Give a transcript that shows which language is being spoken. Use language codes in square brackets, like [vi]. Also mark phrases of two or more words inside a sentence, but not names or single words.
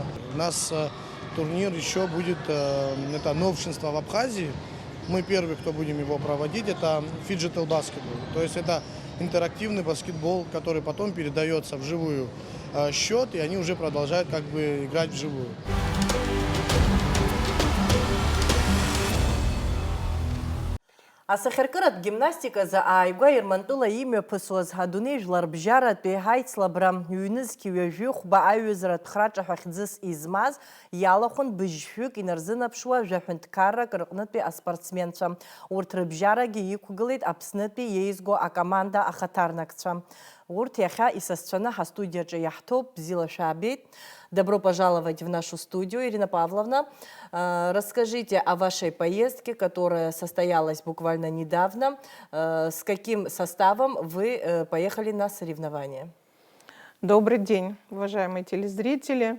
[ru] У нас турнир еще будет, это новшинство в Абхазии. Мы первые, кто будем его проводить, это фиджитал баскетбол. То есть это интерактивный баскетбол, который потом передается в живую счет, и они уже продолжают как бы играть вживую. [ab] Асахьаркыратә гимнастиказы ааигәа Ирмантәыла имҩаԥысуаз адунеи жәлар рбжьаратәи ҳаицлабра ҩнызқьи ҩажәи хәба аҩызаратә храҿаҳәа хьӡыс измаз иалахәын быжьшәҩык инарзынаԥшуа жәаҳәынҭқаррак рҟнытәи аспортсменцәа. Урҭ рыбжьарагьы иқәгылеит Аԥснытәи еизго акоманда ахаҭарнакцәа. Урҭ иахьа исасцәаны ҳастудиаҿы иаҳҭоуп. Бзиала шәаабеит. [ru] Добро пожаловать в нашу студию, Ирина Павловна. Расскажите о вашей поездке, которая состоялась буквально недавно. С каким составом вы поехали на соревнования? Добрый день, уважаемые телезрители.